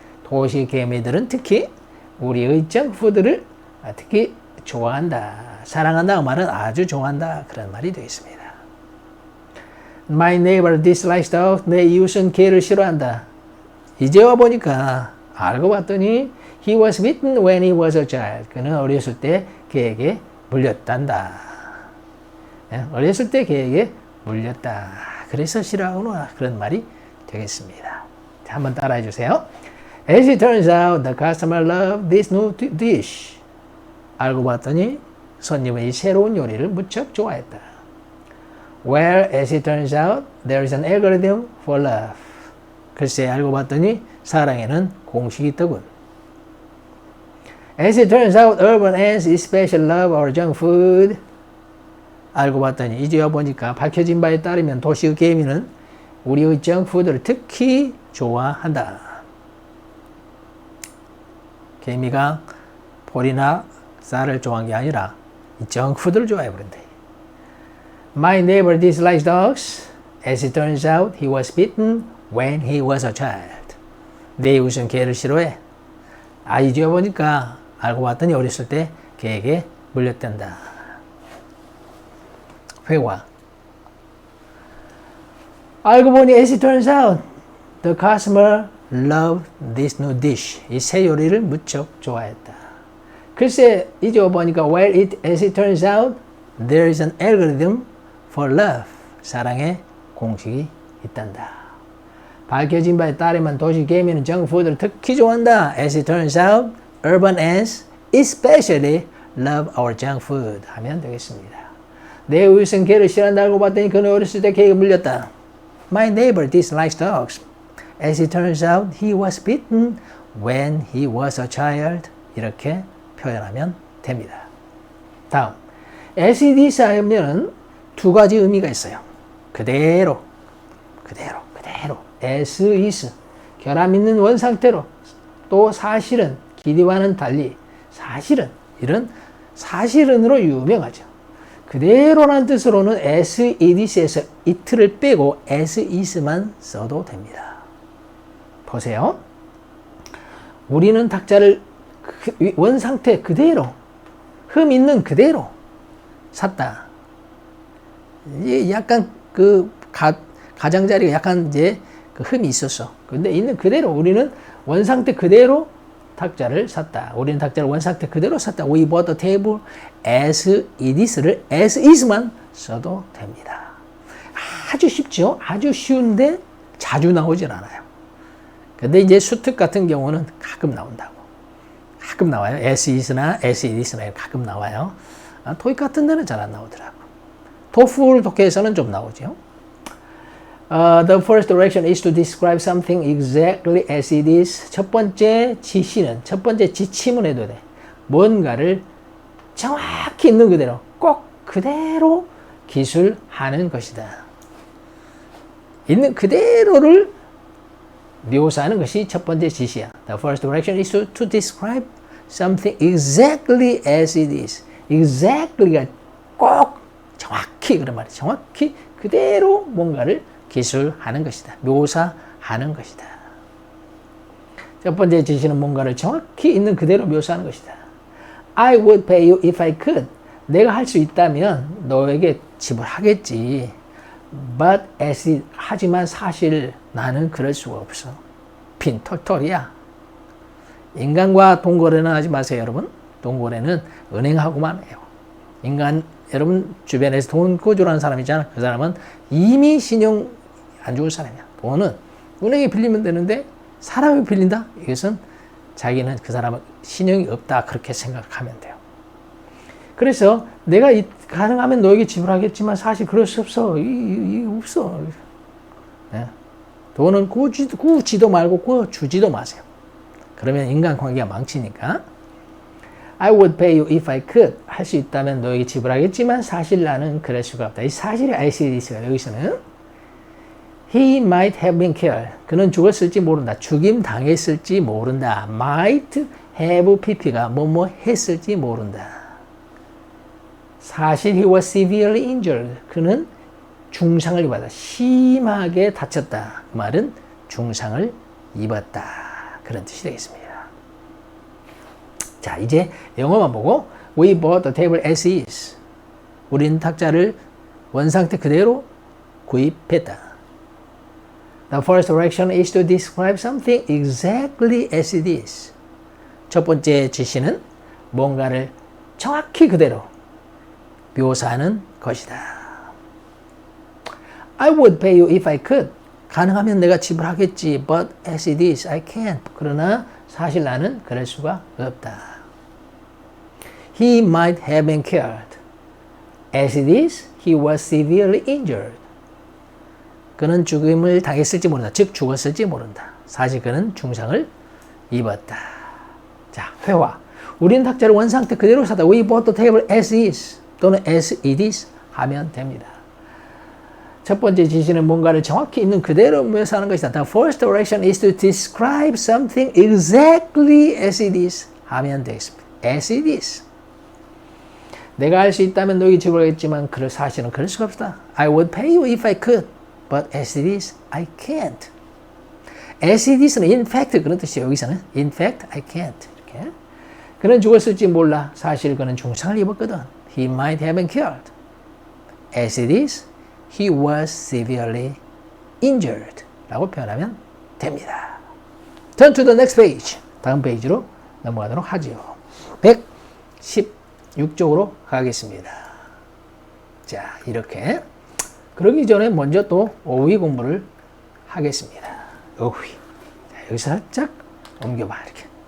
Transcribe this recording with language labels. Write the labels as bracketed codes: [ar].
[ko] 도시개미들은 특히 우리의 정크푸드를 특히 좋아한다. 사랑한다 그 말은 아주 좋아한다. 그런 말이 되겠습니다. [en] My neighbor dislikes dogs. [ko] 내 이웃은 개를 싫어한다. 이제 와 보니까 알고 봤더니 [en] he was bitten when he was a child. [ko] 그는 어렸을 때 개에게 물렸단다. 어렸을 때 개에게 물렸다. 그래서 싫어하구나. 그런 말이 되겠습니다. 한번 따라해 주세요. [en] As it turns out, the customer loved this new dish. [ko] 알고 봤더니 손님은 이 새로운 요리를 무척 좋아했다. [en] Well, as it turns out, there is an algorithm for love. [ko] 글쎄, 알고 봤더니 사랑에는 공식이 있더군. [en] As it turns out, urban ants especially love our junk food. [ko] 알고 봤더니 이제 와 보니까 밝혀진 바에 따르면 도시의 개미는 우리의 정푸드를 특히 좋아한다. 개미가 볼이나 쌀을 좋아한 게 아니라 이 정푸드를 좋아해 버린다. [en] My neighbor dislikes dogs. As it turns out, he was bitten when he was a child. [ko] 내 이웃은 개를 싫어해. 이제 보니까 알고 봤더니 어렸을 때 개에게 물렸단다. 회화. 알고 보니 [en] as it turns out, the customer loved this new dish. [ko] 이 새 요리를 무척 좋아했다. 글쎄, 이제 보니까 [en] as it turns out, there is an algorithm for love. [ko] 사랑의 공식이 있단다. 밝혀진 바에 따르면 도시 개미는 정푸드를 특히 좋아한다. [en] As it turns out, urban ants especially love our junk food. [ko] 하면 되겠습니다. 내 이웃은 개를 싫어한다 알고 봤더니 그는 어렸을 때 개에게 물렸다. [en] My neighbor dislikes dogs. As it turns out, he was bitten when he was a child. [ko] 이렇게 표현하면 됩니다. 다음, as it is 하면 두 가지 의미가 있어요. 그대로 그대로 as is 결함 있는 원상태로 또 사실은 기대와는 달리 사실은 이런 사실은으로 유명하죠. 그대로라는 뜻으로는 as it is에서 it를 빼고 as is만 써도 됩니다. 보세요. 우리는 닭자를 원상태 그대로 흠 있는 그대로 샀다. 이제 약간 그 가장자리가 약간 이제 그 흠이 있었어. 근데 있는 그대로 우리는 원상태 그대로 닭자를 샀다. 우리는 닭자를 원상태 그대로 샀다. [en] We bought the table as it is를 as is만 [ko] 써도 됩니다. 아주 쉽죠? 아주 쉬운데 자주 나오질 않아요. 근데 이제 수특 같은 경우는 가끔 나온다고. 가끔 나와요. as is나 as it is나 가끔 나와요. 토익 같은 데는 잘 안 나오더라고. 토플 독해에서는 좀 나오죠. [en] The first direction is to describe something exactly as it is. [ko] 첫 번째 지침은 해도 돼. 뭔가를 정확히 있는 그대로, 꼭 그대로 기술하는 것이다. 있는 그대로를 묘사하는 것이 첫 번째 지시야. [en] The first direction is to describe something exactly as it is. [ko] exactly가 꼭 정확히 그런 말이야. 정확히 그대로 뭔가를 기술하는 것이다. 묘사하는 것이다. 첫 번째 지시는 뭔가를 정확히 있는 그대로 묘사하는 것이다. [en] I would pay you if I could. [ko] 내가 할 수 있다면 너에게 지불하겠지. [en] But as it, [ko] 하지만 사실 나는 그럴 수가 없어. 빈털털이야. 인간과 돈거래는 하지 마세요, 여러분. 돈거래는 은행하고만 해요. 인간, 여러분 주변에서 돈 거주라는 사람 있잖아. 그 사람은 이미 신용 안 좋은 사람이야. 돈은 은행에 빌리면 되는데 사람이 빌린다? 이것은 자기는 그 사람은 신용이 없다. 그렇게 생각하면 돼요. 그래서 내가 가능하면 너에게 지불하겠지만 사실 그럴 수 없어. 없어. 네. 돈은 구지도 말고 주지도 마세요. 그러면 인간관계가 망치니까. I would pay you if I could. 할 수 있다면 너에게 지불하겠지만 사실 나는 그럴 수가 없다. 이 사실이 [en] as it is가 [ko] 여기서는 [en] He might have been killed. [ko] 그는 죽었을지 모른다. 죽임 당했을지 모른다. Might have pp가 뭐뭐 했을지 모른다. 사실 [en] he was severely injured. [ko] 그는 중상을 입었다. 심하게 다쳤다. 그 말은 중상을 입었다. 그런 뜻이 되겠습니다. 자, 이제 영어만 보고 [en] We bought the table as is. [ko] 우리는 탁자를 원상태 그대로 구입했다. [en] The first direction is to describe something exactly as it is. [ko] 첫 번째 지시는 뭔가를 정확히 그대로 묘사하는 것이다. [en] I would pay you if I could. [ko] 가능하면 내가 지불하겠지. [en] But as it is, I can't. [ko] 그러나 사실 나는 그럴 수가 없다. [en] He might have been killed. As it is, he was severely injured. [ko] 그는 죽음을 당했을지 모른다. 즉 죽었을지 모른다. 사실 그는 중상을 입었다. 자, 회화. 우리는 탁자를 원상태 그대로 사다. [en] We bought the table as is. [ko] 또는 as it is 하면 됩니다. 첫 번째 지시는 뭔가를 정확히 있는 그대로 묘사하는 것이다. [en] The first direction is to describe something exactly as it is [ko] 하면 되겠습니다. [en] As it is. [ko] 내가 할 수 있다면 너에게 지불하겠지만 사실은 그럴 수가 없다. [en] I would pay you if I could. But as it is, I can't. [ko] As it is는 in fact 그런 뜻이에요. 여기서는 [en] in fact, I can't. [ko] 이렇게. 그는 죽었을지 몰라. 사실 그는 중상을 입었거든. [en] He might have been killed. As it is, he was severely injured. [ko] 라고 표현하면 됩니다. [en] Turn to the next page. [ko] 다음 페이지로 넘어가도록 하죠. 116쪽으로 가겠습니다. 자, 이렇게. 그러기 전에 먼저 또 어휘 공부를 하겠습니다. 어휘. 자, 여기서 살짝 옮겨봐, 이렇게.